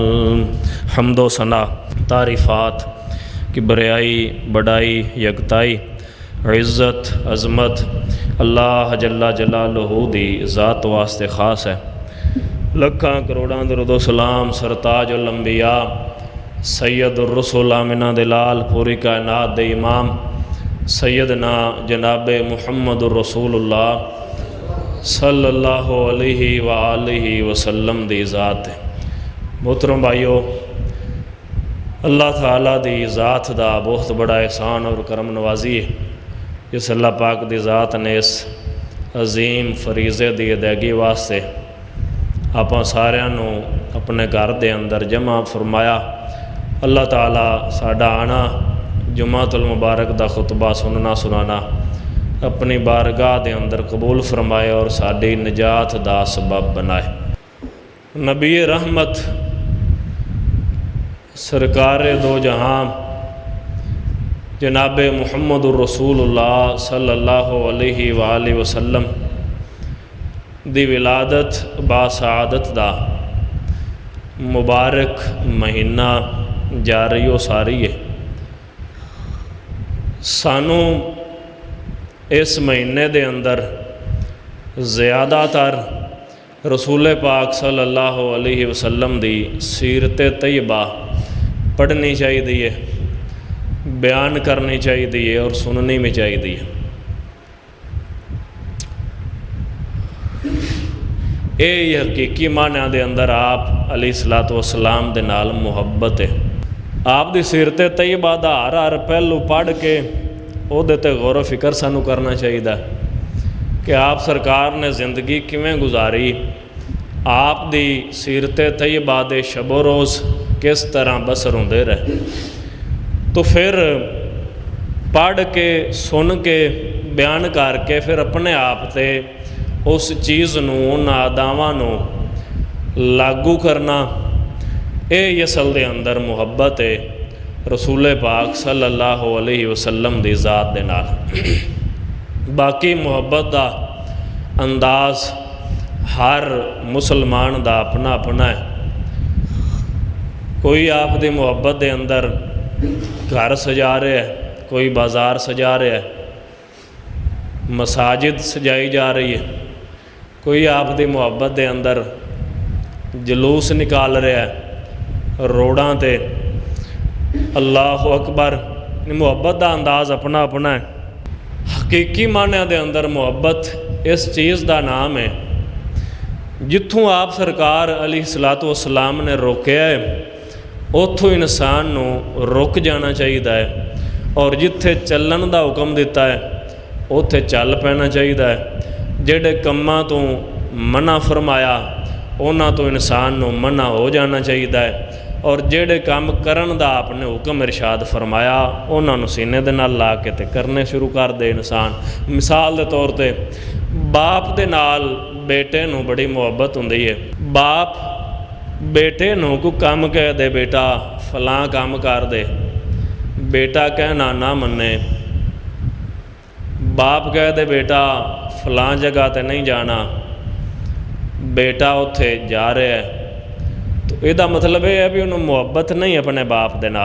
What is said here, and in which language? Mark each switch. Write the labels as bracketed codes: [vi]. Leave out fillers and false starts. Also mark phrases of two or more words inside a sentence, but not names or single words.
[pa] حمد و ثنا تعریفات کی وڈیائی بڑائی یکتائی عزت عظمت اللہ [ar] جل جلاله [pa] دی ذات واسطے خاص ہے. لکھاں کروڑاں درود سلام سرتاج الانبیاء سید الرسل آمنہ دے لال پوری کائنات دے امام سیدنا جناب محمد رسول اللہ [ar] صلى الله عليه وآله وسلم [pa] دی ذات ہے. محترم بھائیو, اللہ تعالیٰ دی ذات دا بہت بڑا احسان اور کرم نوازی ہے جس اللہ پاک دی ذات نے اس عظیم فریضے دی ادائیگی واسطے آپاں ساریاں نوں اپنے گھر دے اندر جمع فرمایا. اللہ تعالیٰ ساڈا آنا جمعۃ المبارک دا خطبہ سننا سنانا اپنی بارگاہ دے اندر قبول فرمائے اور ساڈی نجات دا سبب بنائے. نبی رحمت سرکار دو جہاں جناب محمد رسول اللہ [ar] صلى الله عليه وآله وسلم [pa] دی ولادت باسعادت دا مبارک مہینہ جاری ساری ہے. سانوں اس مہینے دے اندر زیادہ تر رسول پاک [ar] صلى الله عليه وسلم [pa] دی سیرت طیبہ پڑھنی چاہیے، بیان کرنی چاہیے اور سننی بھی چاہیے. یہ حقیقی معنی دے اندر آپ [ar] عليه الصلاة والسلام [pa] دے نال محبت ہے. آپ دی سیرت طیبہ دا ہر پہلو پڑھ کے اوہدے تے غور فکر سانوں کرنا چاہیے کہ آپ سرکار نے زندگی کیویں گزاری، آپ دی سیرت طیبہ دے شب و روز کس طرح بسر ہوندے رہے. تو فیر پڑھ کے سن کے بیان کر کے فیر اپنے آپ تے اس چیز نوں انہاں اداواں نوں لاگو کرنا، یہ اصل دے اندر محبت ہے رسول پاک [ar] صلى الله عليه وسلم [pa] دی ذات دے نال. باقی محبت دا انداز ہر مسلمان دا اپنا اپنا ہے. کوئی آپ دی محبت دے اندر گھر سجا رہا ہے، کوئی بازار سجا رہا ہے، مساجد سجائی جا رہی ہے، کوئی آپ دی محبت دے اندر جلوس نکال رہا ہے روڈاں تے. [ar] الله أكبر. [ur] محبت کا انداز اپنا اپنا ہے. [pa] حقیقی معنیاں دے اندر محبت اس چیز کا نام ہے جتھوں آپ سرکار [ar] عليه الصلاة والسلام [pa] نے روکیا ہے اتھوں انسان نوں رک جانا چاہیے ہے، اور جتھے چلن کا حکم دتا ہے اتھے چل پینا چاہیے ہے. جہڑے کماں توں منع فرمایا انہاں توں انسان نوں منع ہو جانا چاہیے ہے، اور جہڑے کام کرن دا آپ نے حکم ارشاد فرمایا انہوں نے سینے دے نال لا کے تے کرنے شروع کر دے انسان. مثال کے طور پر باپ دے نال بیٹے نوں بڑی محبت ہندی ہے. باپ بیٹے نوں کوئی کام کہہ دے، بیٹا فلاں کام کر دے، بیٹا کہنا نہ منے. باپ کہہ دے بیٹا فلاں جگہ تے نہیں جانا، بیٹا اتھے جا رہا ہے، تو اس دا مطلب یہ ہے بھی انہوں نے محبت نہیں اپنے باپ دے نال.